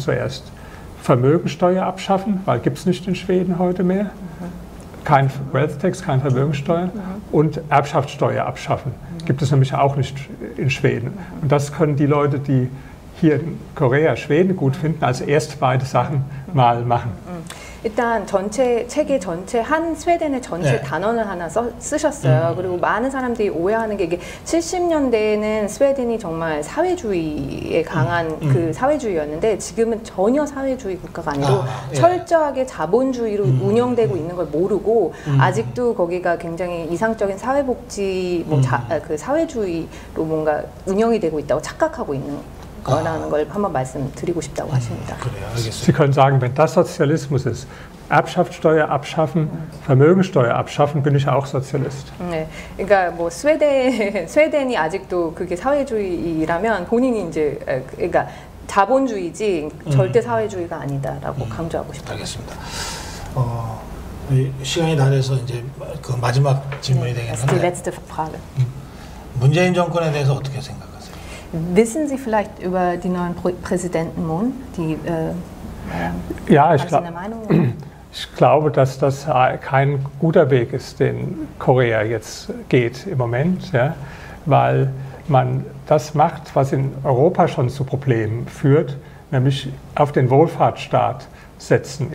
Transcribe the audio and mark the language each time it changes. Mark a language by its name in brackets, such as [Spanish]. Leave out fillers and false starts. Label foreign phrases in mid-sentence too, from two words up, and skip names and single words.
[German] Zuerst Vermögensteuer abschaffen, weil gibt es nicht in Schweden heute mehr. Kein [English] Wealth Tax, [German] keine Vermögensteuer. Und Erbschaftssteuer abschaffen. Gibt es nämlich auch nicht in Schweden. Und das können die Leute, die hier in Korea, Schweden gut finden, als erst beide Sachen mal machen. [Korean] 일단 책의 전체 한 스웨덴의 전체 네. 단원을 하나 쓰셨어요. 그리고 많은 사람들이 오해하는 게 이게 70년대에는 스웨덴이 정말 사회주의에 강한 그 사회주의였는데 지금은 전혀 사회주의 국가가 아니고 철저하게 자본주의로 운영되고 있는 걸 모르고 아직도 거기가 굉장히 이상적인 사회복지 그 사회주의로 뭔가 운영이 되고 있다고 착각하고 있는 거라는 걸 한번 말씀드리고 싶다고 하십니다. 그래요, 알겠습니다. [German] Sie können sagen, wenn das Sozialismus ist, Erbschaftssteuer abschaffen, Vermögensteuer abschaffen, bin ich auch Sozialist. [Korean] 네, 그러니까 뭐 스웨덴이 아직도 그게 사회주의라면 본인이 이제 그러니까 자본주의지 절대 사회주의가 아니다라고 강조하고 싶다. 알겠습니다. 시간이 다 돼서 이제 그 마지막 질문이 [German] Die [Korean] 되겠는데 [German] letzte Frage. [Korean] 문재인 정권에 대해서 어떻게 생각하세요? [German] Wissen Sie vielleicht über die neuen Präsidenten Moon? Ja, was ist Ihre Meinung? ich glaube, dass das kein guter Weg ist, den Korea jetzt geht im Moment, ja, weil man das macht, was in Europa schon zu Problemen führt, nämlich auf den Wohlfahrtsstaat setzen.